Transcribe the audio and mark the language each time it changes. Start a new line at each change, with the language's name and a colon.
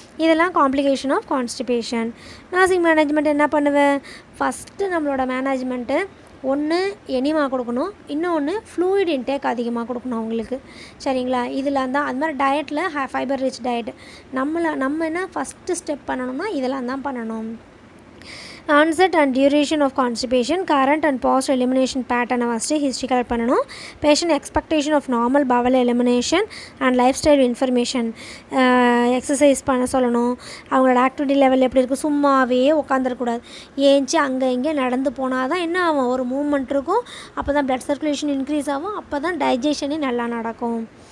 Tamil: இதெல்லாம் complication of constipation. Nursing management என்ன பண்ணுவேன், ஃபஸ்ட்டு நம்மளோட மேனேஜ்மெண்ட்டு ஒன்று எனிமா கொடுக்கணும், இன்னொன்று ஃப்ளூயிட் இன்டேக் அதிகமாக கொடுக்கணும் அவங்களுக்கு. சரிங்களா, இதெல்லாம் தான் அது மாதிரி டயட்டில் ஃபைபர் ரிச் டயட் நம்ம என்ன ஃபஸ்ட்டு ஸ்டெப் பண்ணணும்னா இதெல்லாம் தான் பண்ணணும்.
English: onset and duration of constipation, current and post elimination pattern
Tamil: first history collect பண்ணணும்.
English: patient expectation of normal bowel elimination and life style information, exercise
Tamil: பண்ண சொல்லணும். அவங்களோட ஆக்டிவிட்டி லெவல் எப்படி இருக்குது, சும்மாவே உட்காந்துருக்கூடாது, ஏஞ்சி அங்கே இங்கே நடந்து போனால் தான் என்ன ஆகும், ஒரு மூவ்மெண்ட் இருக்கும். அப்போ தான் ப்ளட் சர்க்குலேஷன் இன்க்ரீஸ் ஆகும், அப்போ தான் டைஜஷனே நல்லா நடக்கும்.